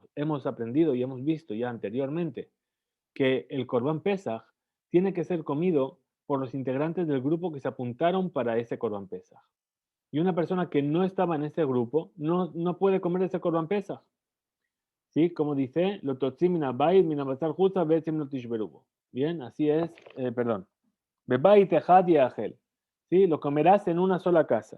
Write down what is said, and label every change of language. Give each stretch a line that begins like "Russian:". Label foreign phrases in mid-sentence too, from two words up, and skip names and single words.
Spanish: Hemos aprendido y hemos visto ya anteriormente que el
Hebrew: קרבן פסח
Spanish: tiene que ser comido por los integrantes del grupo que se apuntaron para ese
Hebrew: קרבן פסח.
Spanish: Y una persona que no estaba en ese grupo no puede comer ese
Hebrew: קרבן פסח.
Spanish: ¿Sí? Como dice,
Hebrew: לא תוציא מן הבית מן הבשר חוצה ועצם לא תשברו בו.
Spanish: Bien, así es, perdón.
Hebrew: בבית אחד יאכל.
Spanish: ¿Sí? Lo comerás en una sola casa.